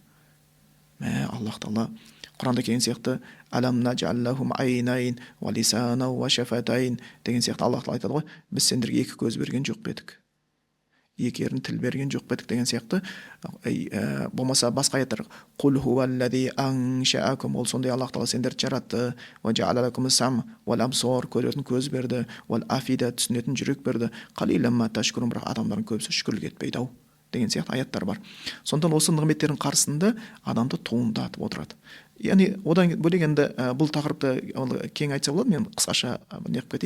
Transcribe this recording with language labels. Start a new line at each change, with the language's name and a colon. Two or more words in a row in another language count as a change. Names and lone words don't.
Kazakh: Аллах Тағала Құранда келген сияқты
Arabic: ألم نجعل لهم عينين ولسانا وشفتين
Kazakh: деген сияқты Аллах Тағала айтады ғой, біз сендерге екі көз берген жоқ па едік, екі ерін тіл берген жоқ па едік деген сияқты. Болмаса басқа аяттар
Arabic: قل هو الذي أنشأكم,
Kazakh: ол сондай Аллах Тағала сендерді жаратты,
Arabic: وجعل لكم السمع والأبصار,
Kazakh: көретін көз берді,
Arabic: والأفئدة,
Kazakh: түсінетін жүрек берді,
Arabic: قليلا ما تشكرون,
Kazakh: бірақ адамдардың көбісі шүкірлік етпейді ау. деген сияқты аяттар бар. Сондықтан осы нығметтердің қарсысында адамды туындатып отырады. Яғни одан бөлек енді бұл тақырыпты кең айтса болады, мен қысқаша неғып кетейін.